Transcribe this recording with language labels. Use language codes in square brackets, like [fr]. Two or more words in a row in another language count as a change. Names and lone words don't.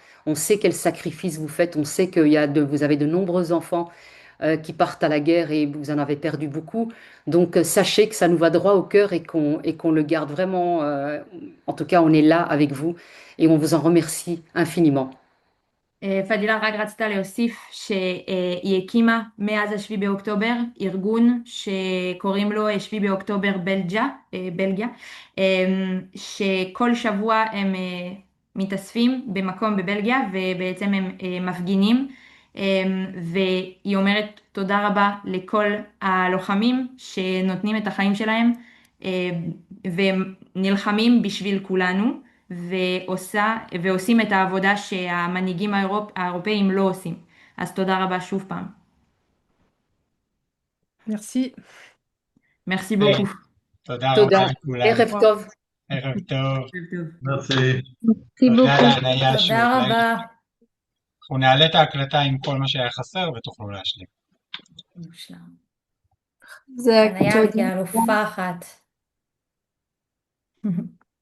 [fr] On sait quels sacrifices vous faites, on sait qu'il y a vous avez de nombreux enfants qui partent à la guerre et vous en avez perdu beaucoup. Donc sachez que ça nous va droit au cœur et qu'on le garde vraiment. En tout cas, on est là avec vous et on vous en remercie infiniment. [he] פדילה רק רצתה להוסיף שהיא הקימה מאז השביעי באוקטובר ארגון שקוראים לו השביעי באוקטובר בלגיה, שכל שבוע הם מתאספים במקום בבלגיה ובעצם הם מפגינים, והיא אומרת תודה רבה לכל הלוחמים שנותנים את החיים שלהם ונלחמים בשביל כולנו. ועושים את העבודה שהמנהיגים האירופאים לא עושים. אז תודה רבה שוב פעם. [fr] Merci. Merci beaucoup. [he] תודה רבה תודה. לכולם. ערב טוב. ערב טוב. [fr] Merci. [he] תודה להניה שוב. תודה רבה. אנחנו נעלה את ההקלטה עם כל מה שהיה חסר ותוכלו להשלים. מושלם. זה היה כאלופה אחת.